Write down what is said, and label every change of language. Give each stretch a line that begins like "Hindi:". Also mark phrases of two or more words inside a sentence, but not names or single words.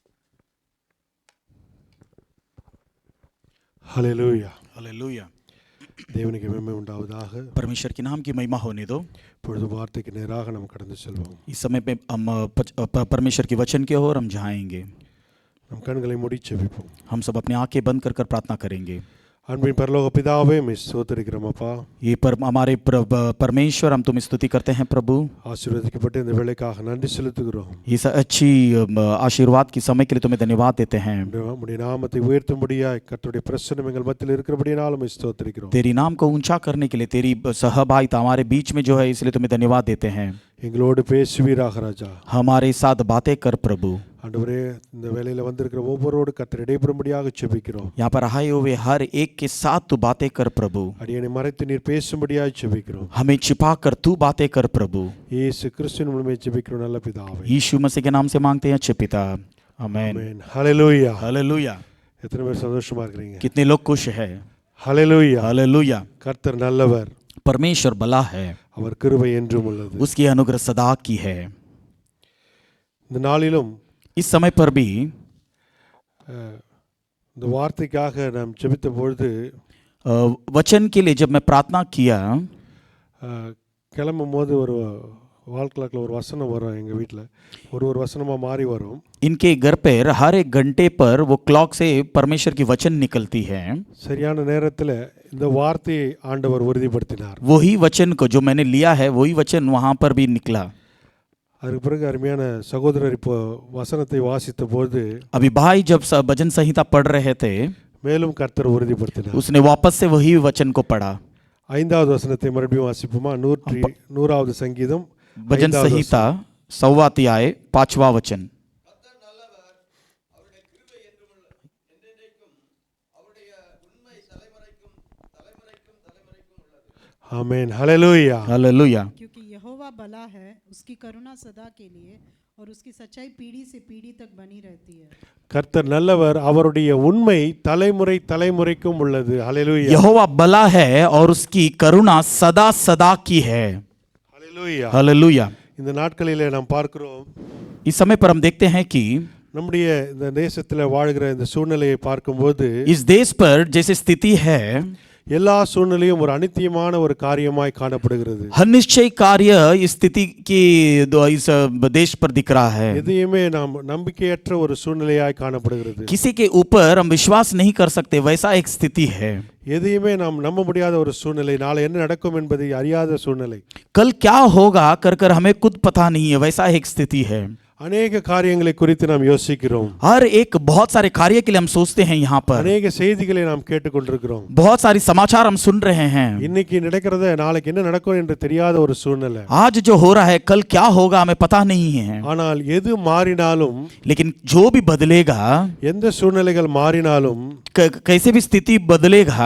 Hindi: हालेलुया। हालेलुया।
Tamil: தேவனுக்கு மகிமை உண்டாவதாக.
Hindi: परमेश्वर के नाम की महिमा होने दो.
Tamil: இப்பொழுது வார்த்தைக்கு நேராக நாம் கடந்து செல்வோம்.
Hindi: इस समय पे हम परमेश्वर के वचन की ओर हम जाएंगे.
Tamil: நம் கண்களை மூடி ஜெபிப்போம்.
Hindi: हम सब अपनी आंखें बंद कर प्रार्थना करेंगे.
Tamil: அன்பின் பரலோக பிதாவே, உம்மை ஸ்தோத்திரிக்கிறோம் அப்பா.
Hindi: ये हमारे परमेश्वर, हम तुम स्तुति करते हैं प्रभु.
Tamil: ஆசீர்வதிக்கப்பட்ட இந்த வேளைக்காக நன்றி செலுத்துகிறோம்.
Hindi: इस अच्छी आशीर्वाद की समय के लिए तुम्हें धन्यवाद देते हैं.
Tamil: உம்முடைய நாமத்தை உயர்த்தும்படியாய் கர்த்தருடைய பிரசன்னம் எங்கள் மத்தியில் இருக்கிறபடியால் உம்மை ஸ்தோத்திரிக்கிறோம்.
Hindi: तेरी नाम को ऊंचा करने के लिए, तेरी सहभागिता हमारे बीच में जो है, इसलिए तुम्हें धन्यवाद देते हैं.
Tamil: எங்களோடு பேசுவீராக ராஜா.
Hindi: हमारे साथ बातें कर प्रभु.
Tamil: ஆண்டவரே, இந்த வேளையில வந்திருக்கிற ஒவ்வொருவரோடு கர்த்தர் இடைபெறும்படியாக ஜெபிக்கிறோம்.
Hindi: यहाँ पर आए हुए हर एक के साथ तू बातें कर प्रभु.
Tamil: அடியேனை மறைத்து நீர் பேசும்படியாக ஜெபிக்கிறோம்.
Hindi: हमें छिपा कर तू बातें कर प्रभु.
Tamil: இயேசு கிறிஸ்துவின் மூலமே ஜெபிக்கிறோம் நல்ல பிதாவே.
Hindi: यीशु मसीह के नाम से मांगते हैं अच्छे पिता. आमीन.
Tamil: ஆமென். ஹalleluya.
Hindi: हालेलुया.
Tamil: எத்தனை பேர் சந்தோஷமா இருக்கீங்க?
Hindi: कितने लोग खुश हैं?
Tamil: ஹalleluya.
Hindi: हालेलुया.
Tamil: கர்த்தர் நல்லவர்.
Hindi: परमेश्वर भला है,
Tamil: அவர் கிருபை என்றும் உள்ளது.
Hindi: उसकी अनुग्रह सदा की है.
Tamil: இந்த நாளிலும்
Hindi: इस समय पर भी
Tamil: இந்த வார்த்தைக்காக நாம் ஜெபித்த பொழுது
Hindi: वचन के लिए जब मैं प्रार्थना किया,
Tamil: கிளம்பும் போது ஒரு
English: wall clock-il
Tamil: ஒரு வசனம் வரும். எங்கள் வீட்டில் ஒரு வசனமாக மாறி வரும்.
Hindi: इनके घर पर हर एक घंटे पर वो क्लॉक से परमेश्वर की वचन निकलती है.
Tamil: சரியான நேரத்தில் இந்த வார்த்தையை ஆண்டவர் உறுதிப்படுத்தினார்.
Hindi: वही वचन को जो मैंने लिया है, वही वचन वहाँ पर भी निकला.
Tamil: அதுக்கு பிறகு அருமையான சகோதரர் இப்போ வசனத்தை வாசித்த போது,
Hindi: अभी भाई जब भजन संहिता पढ़ रहे थे,
Tamil: மேலும் கர்த்தர் உறுதிப்படுத்தினார்.
Hindi: उसने वापस से वही वचन को पढ़ा.
Tamil: 5வது வசனத்தை மறுபடியும் வாசிப்போமா? 100வது சங்கீதம்
Hindi: भजन
Tamil: 5வது
Hindi: संहिता 100वां अध्याय 5वां वचन.
Tamil: ஆமென். ஹalleluya.
Hindi: हालेलुया. क्योंकि यहोवा भला है, उसकी करुणा सदा के लिए और उसकी सच्चाई पीढ़ी से पीढ़ी तक बनी रहती है.
Tamil: கர்த்தர் நல்லவர், அவருடைய உண்மை தலைமுறை தலைமுறைக்கும் உள்ளது. ஹalleluya.
Hindi: यहोवा भला है और उसकी करुणा सदा सदा की है.
Tamil: ஹalleluya.
Hindi: हालेलुया.
Tamil: இந்த நாட்களிலே நாம் பார்க்கிறோம்,
Hindi: इस समय पर हम देखते हैं कि
Tamil: நம்முடைய இந்த தேசத்தில் வாழ்கிற இந்த சூழ்நிலையை பார்க்கும்போது
Hindi: इस देश पर जैसे स्थिति है,
Tamil: எல்லா சூழ்நிலையும் ஒரு அனித்தியமான ஒரு காரியமாய் காணப்படுகிறது.
Hindi: अनिश्चय कार्य इस स्थिति की इस देश पर दिख रहा है.
Tamil: எதையுமே நாம் நம்பிக்கையற்ற ஒரு சூழ்நிலையாய் காணப்படுகிறது.
Hindi: किसी के ऊपर हम विश्वास नहीं कर सकते, वैसा एक स्थिति है.
Tamil: எதையுமே நாம் நம்ப முடியாத ஒரு சூழ்நிலை, நாளை என்ன நடக்கும் என்பதை அறியாத சூழ்நிலை.
Hindi: कल क्या होगा कर कर हमें खुद पता नहीं है, वैसा एक स्थिति है.
Tamil: அநேக காரியங்களை குறித்து நாம் யோசிக்கிறோம்.
Hindi: हर एक बहुत सारे कार्य के लिए हम सोचते हैं. यहाँ पर
Tamil: அநேக செய்திகளை நாம் கேட்டுக்கொண்டிருக்கிறோம்.
Hindi: बहुत सारी समाचार हम सुन रहे हैं.
Tamil: இன்னைக்கு நடக்கிறத நாளைக்கு என்ன நடக்கும் என்று தெரியாத ஒரு சூழ்நிலை.
Hindi: आज जो हो रहा है कल क्या होगा हमें पता नहीं है.
Tamil: ஆனால் எது மாறினாலும்,
Hindi: लेकिन जो भी बदलेगा,
Tamil: எந்த சூழ்நிலைகள் மாறினாலும்,
Hindi: कैसे भी स्थिति बदलेगा,